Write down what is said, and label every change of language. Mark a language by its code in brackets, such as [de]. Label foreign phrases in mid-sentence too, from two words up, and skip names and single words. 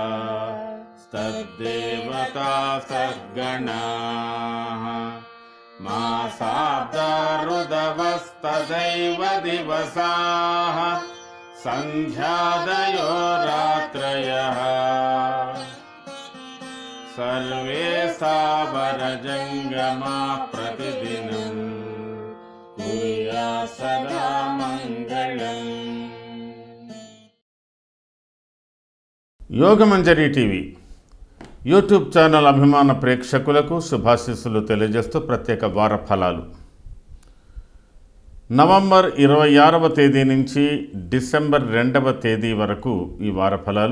[sa] तद्देवता सद्गणाः मासाब्दा ऋतवस्तदैव दिवसाः सन्ध्यादयो रात्रयः सर्वे सावरजङ्गमा प्रतिदिनं कुर्यात् सदा मङ्गलम्। [te] యోగమంజరి టీవీ [en] YouTube channel [te] అభిమాన ప్రేక్షకులకు శుభాశీస్సులు తెలియజేస్తూ ప్రత్యేక వార ఫలాలు. నవంబర్ 26వ తేదీ నుంచి డిసెంబర్ 2వ తేదీ వరకు ఈ వార ఫలాలు.